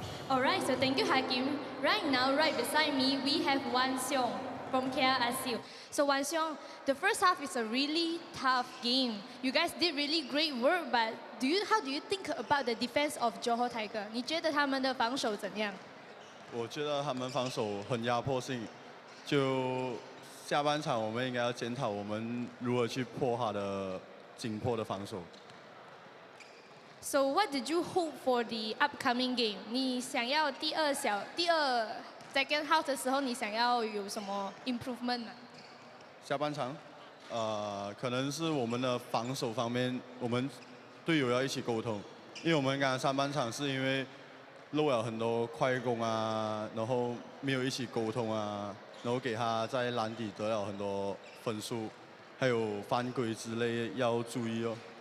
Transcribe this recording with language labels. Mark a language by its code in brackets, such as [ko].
[en] Alright, so thank you, Hakim. Right now, right beside me, we have Wan Seong from KL Aseel. So Wan Seong, the first half is a really tough game. You guys did really great work, but how do you think about the defense of Johor Tiger? [zh] 你觉得他们的防守怎样？我觉得他们防守很压迫性，就下半场我们应该要检讨我们如何去破他的紧迫的防守。 [en] So what did you hope for the upcoming game? [zh] 你想要第二 [en] second half [zh] 的时候，你想要有什么 improvement 呢？下半场，可能是我们的防守方面，我们队友要一起沟通，因为我们刚刚上半场是因为漏了很多快攻啊，然后没有一起沟通啊，然后给他在篮底得了很多分数，还有犯规之类要注意哦。